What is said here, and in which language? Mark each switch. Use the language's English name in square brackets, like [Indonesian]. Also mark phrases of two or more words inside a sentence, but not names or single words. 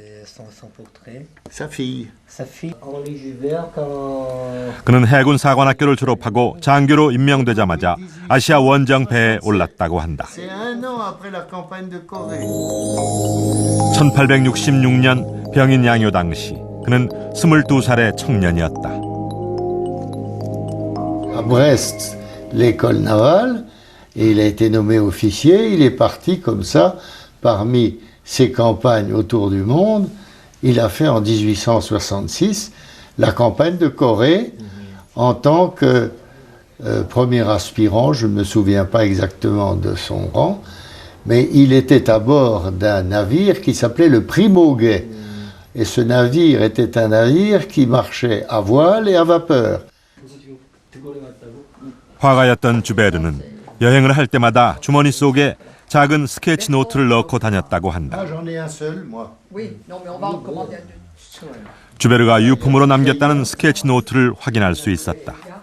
[Korean] 그는 해군 사관학교를 졸업하고 장교로 임명되자마자 아시아 원정 배에 올랐다고 한다. 1866년 병인 양요 당시 그는 22살의 청년이었다. [French] À Brest, l'école navale, et il a été nommé officier. Il est parti comme ça parmi ses campagnes autour du monde. Il a fait en 1866 la campagne de Corée en tant que premier aspirant. Je ne me souviens pas exactement de son rang, mais il était à bord d'un navire qui s'appelait le Primauguet. Et ce navire était un navire qui marchait à voile et à vapeur. [Korean] 화가였던 주베르는 여행을 할 때마다 주머니 속에 작은 스케치 노트를 넣고 다녔다고 한다. 주베르가 유품으로 남겼다는 스케치 노트를 확인할 수 있었다.